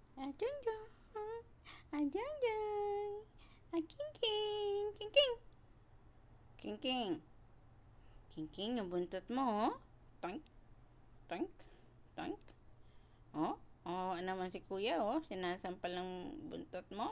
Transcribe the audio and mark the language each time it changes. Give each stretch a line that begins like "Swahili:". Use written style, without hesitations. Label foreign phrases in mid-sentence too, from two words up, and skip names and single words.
Filipino: Adong-dong. Adong-dong. King-king. King-king. King-king. King-king, yung buntot mo, oh. Toink. Toink. Toink. Oh, oh, naman si kuya, oh. Sinasampal ng buntot mo.